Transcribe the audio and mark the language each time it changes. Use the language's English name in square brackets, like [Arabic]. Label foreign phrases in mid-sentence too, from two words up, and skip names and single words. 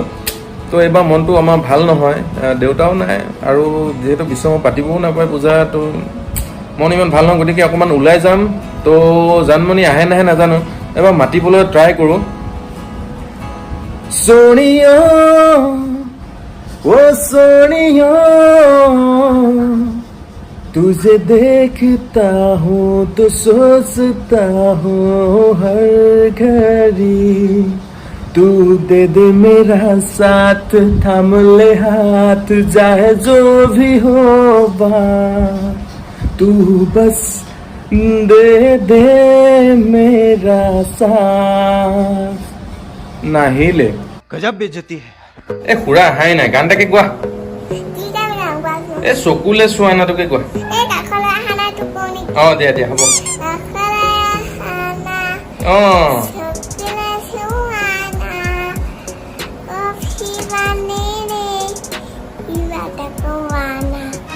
[Assamese] তো এইবাৰ মনটো আমাৰ ভাল নহয়, দেউতাও নাই আৰু যিহেতু বিশ্বকৰ্মা পাতিবও নাপায় পূজা, তো মন ইমান ভাল নহয়। গতিকে অকণমান ওলাই যাম। তো জানমণি আহে নাহে নাজানো, এবাৰ মাতিবলৈ ট্ৰাই কৰোঁ। [Hindi] সোনিয়া ओ सोनिया तुझे देखता हूँ तो सोचता हूँ हर घड़ी, तू दे दे मेरा साथ, थाम ले हाथ, चाहे जो भी हो बात, तू बस दे दे मेरा साथ। [Assamese] নাহিলে [Hindi] गजब बेइज्जती है। [Assamese] এ খুৰা হাই নাই, গান এটাকে গোৱা। কি যাবি না কোৱাচোন? এ চকুলে চোৱা না, তোকে গোৱা। কাষলৈ অহা নাই টোপনি। দিয়া দিয়া হ'ব। কাষলৈ অহা নাই, চকুলে চোৱা নাই, কফি বানিলে কিবা এটা কোৱা নাই।